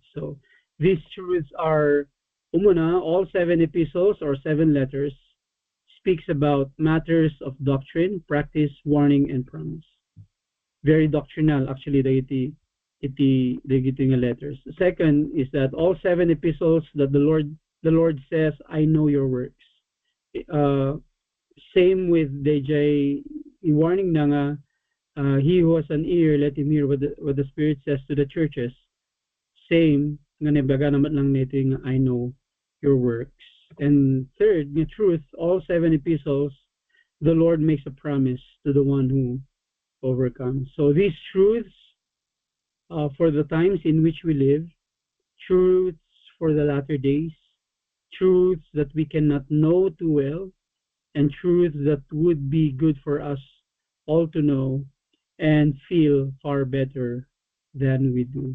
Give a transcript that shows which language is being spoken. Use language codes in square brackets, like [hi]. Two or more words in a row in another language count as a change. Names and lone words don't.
[en] So these truths are umuna, all 7 epistles or 7 letters speaks about matters of doctrine, practice, warning, and promise. Very doctrinal, actually, the letters. Second is that all 7 epistles that the Lord says, I know your works. Same with DJ warning [tl] na nga, [en] he who has an ear, let him hear what the Spirit says to the churches. Same, [tl] nga nebaga naman lang nito yung [en] I know your works. And third, the truth, all 7 epistles, the Lord makes a promise to the one who overcomes. So these truths for the times in which we live, truths for the latter days, truths that we cannot know too well, and truths that would be good for us all to know and feel far better than we do.